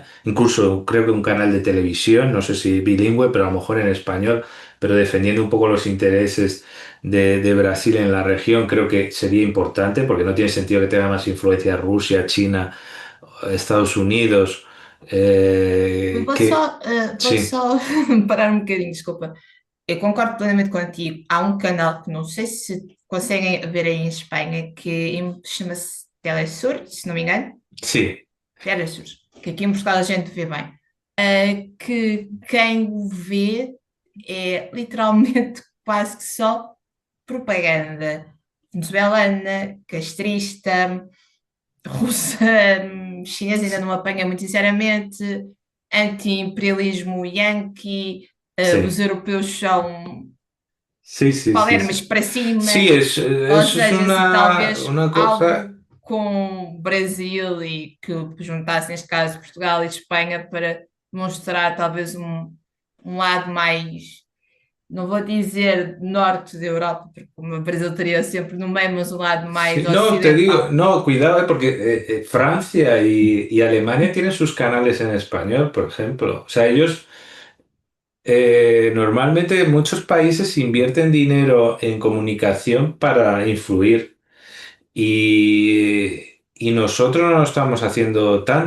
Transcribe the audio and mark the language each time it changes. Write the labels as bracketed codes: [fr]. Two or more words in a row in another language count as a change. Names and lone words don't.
[es] Incluso creo que un canal de televisión, no sé si bilingüe, pero a lo mejor en español, pero defendiendo un poco los intereses de Brasil en la región, creo que sería importante, porque no tiene sentido que tenga más influencia Rusia, China, Estados Unidos, que... [pt] Vou [es] Sí, [pt] só parar um bocadinho, desculpa. Eu concordo plenamente contigo. Há um canal que não sei se conseguem ver aí em Espanha chama-se Telesur, se não me engano. [es] sí, [pt] Telesur, que aqui em Portugal a gente vê bem. Que quem o vê é literalmente quase que só propaganda venezuelana, castrista, russa, chinesa ainda não apanha muito sinceramente, anti-imperialismo yankee, os [es] sí, [pt] europeus são [es] sí, sí, sí, [pt] palermas [es] sí. [pt] para cima, [es] Sí, [pt] ou [es] eso es [pt] seja, se talvez [es] una cosa. [pt] algo com Brasil e que juntasse neste caso Portugal e Espanha para mostrar talvez um lado mais, não vou dizer norte da Europa, porque o Brasil estaria sempre no meio, mas um lado mais [es] Sí, no, te digo, [pt] ocidental. [es] no, cuidado, porque Francia y Alemania tienen sus canales en español, por ejemplo. O sea, ellos normalmente muchos países invierten dinero en comunicación para influir. Y nosotros no lo estamos haciendo tanto.